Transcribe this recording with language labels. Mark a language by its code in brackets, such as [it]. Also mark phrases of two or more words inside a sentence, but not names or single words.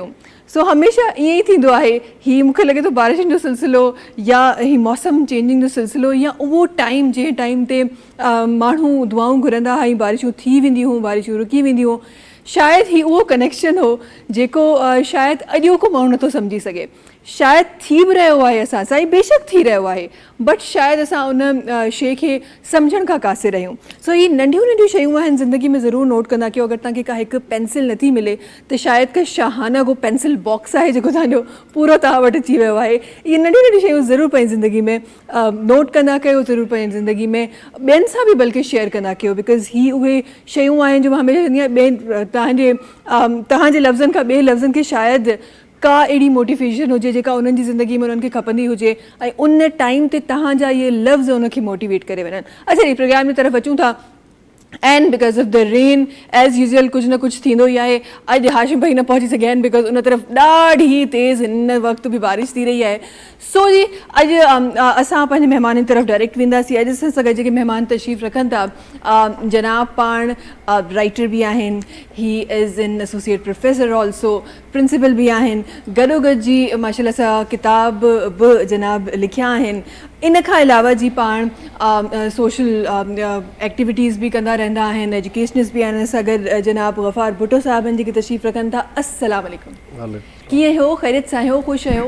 [sd] सो हमेशह ईअं ई थींदो आहे, हीअ मूंखे लॻे थो बारिशुनि जो सिलसिलो या हीअ मौसम चेंजिंग जो सिलसिलो या उहो टाइम जंहिं टाइम ते माण्हू दुआऊं घुरंदा हुआ, बारिशूं थी वेंदियूं, बारिशूं रुकी वेंदियूं, शायदि ही उहो कनेक्शन हो जेको शायदि अॼोको माण्हू नथो सम्झी सघे। शायदि थी बि रहियो आहे असां सां, बेशक थी रहियो आहे, बट शायदि असां उन शइ खे सम्झण खां कासिर रहियूं। सो ही नंढियूं नंढियूं शयूं आहिनि ज़िंदगी में, ज़रूरु नोट कंदा कयो। अगरि तव्हांखे का हिकु पेंसिल नथी मिले त शायदि का शाहाना को [en] pencil box [sd] आहे जेको तव्हांजो पूरो तव्हां वटि अची वियो आहे। इहे नंढियूं नंढियूं शयूं ज़रूरु पंहिंजी ज़िंदगी में नोट कंदा कयो, ज़रूरु पंहिंजी ज़िंदगी में ॿियनि सां बि बल्कि शेयर कंदा कयो, बिकॉज़ ही उहे शयूं आहिनि जो मां हमेशह चवंदी आहियां तव्हांजे लफ़्ज़नि खां ॿिए लफ़्ज़नि खे शायदि का अहिड़ी मोटिवेशन हुजे जेका उन्हनि जी ज़िंदगी में उन्हनि खे खपंदी हुजे ऐं उन टाइम ते तव्हांजा इहे लफ़्ज़ उनखे मोटिवेट करे वञनि। अच्छा, ही प्रोग्राम जी तरफ़ अचूं था [en] and because of the rain as usual [sd] कुझु न कुझु थींदो ई आहे। अॼु हाशिम भाई न पहुची सघिया आहिनि बिकॉज उन तरफ़ ॾाढी तेज़ हिन वक़्तु बि बारिश थी रही आहे। सो जी अॼु असां पंहिंजे महिमाननि तरफ़ डायरेक्ट वेंदासीं। अॼु असां सां गॾु जेके महिमान तशरीफ़ रखनि था, जनाब पाण राइटर बि आहिनि, [en] he is an associate professor also, [sd] प्रिंसिपल बि आहिनि, गॾोगॾु जी माशाल्लाह सां किताब बि जनाब लिखिया आहिनि। इन खां अलावा जी पाण [en] social activities [sd] बि कंदा रहंदा आहिनि, एजुकेशनिस्ट बि आहिनि। असां गॾु जनाब गफ़ार भुट्टो साहब आहिनि जेके तशरीफ़ रखनि था। [ar] السلام عليكم, [sd] कीअं हो, ख़ैरियत सां हो, ख़ुशि आहियो?